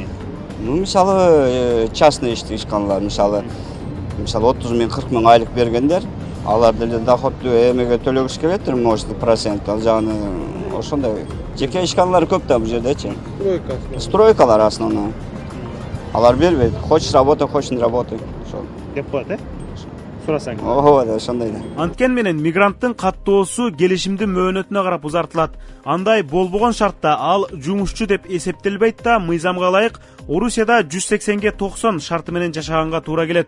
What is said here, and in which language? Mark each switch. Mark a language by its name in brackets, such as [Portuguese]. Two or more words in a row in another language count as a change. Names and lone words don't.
[Kyrgyz] Ну, мисалы, частный ишканалар, мисалы 30 миң, 40 миң айлык бергендер, алар деле доходту эмеге төлөгүш келет, может, процент, ал жагы ошондой. Жеке ишканалар көп да бул жердечи. Стройкалар основной. Алар бербейт. [Russian] Хочешь работай, хочешь не работай. [Kyrgyz] Ошол. Деп коет, сурасаң. Ооба, ошондой да. Анткен менен мигранттын каттоосу келишимдин мөөнөтүнө карап узартылат. Андай болбогон шартта ал жумушчу деп эсептелбейт да, мыйзамга ылайык Орусияда 180ге 90 шарты менен жашаганга туура келет.